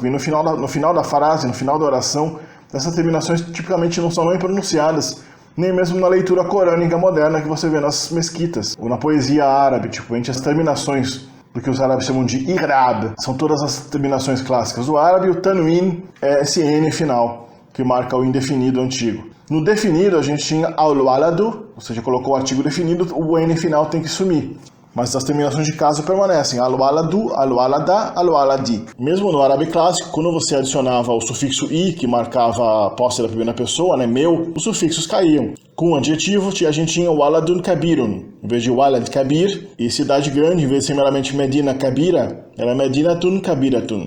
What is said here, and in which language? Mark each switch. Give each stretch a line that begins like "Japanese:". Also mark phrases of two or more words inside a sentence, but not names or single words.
Portuguese: E no final da frase, no final da oração, essas terminações tipicamente não são nem pronunciadas, nem mesmo na leitura corânica moderna que você vê nas mesquitas, ou na poesia árabe, tipo, entre as terminações do que os árabes chamam de irab. São todas as terminações clássicas do árabe. O tanwin é esse N final, que marca o indefinido antigo. No definido, a gente tinha al-waladu, ou seja, colocou o artigo definido, o N final tem que sumir. Mas as terminações de caso permanecem.
Arabic: الوَلَدُ، الوَلَدَ، الوَلَدِ.
Portuguese: Mesmo no árabe clássico, quando você adicionava o sufixo i, que marcava a posse da primeira pessoa, né, meu, os sufixos caíam. Com o adjetivo, a gente tinha
Arabic: وَلَدٌ كَبِيرٌ.
Portuguese: Em vez de
Arabic: ولد كبير,
Portuguese: e cidade grande, em vez de ser meramente
Arabic: مدينة كبيرة,
Portuguese: era
Arabic: مدينةٌ كبيرةٌ.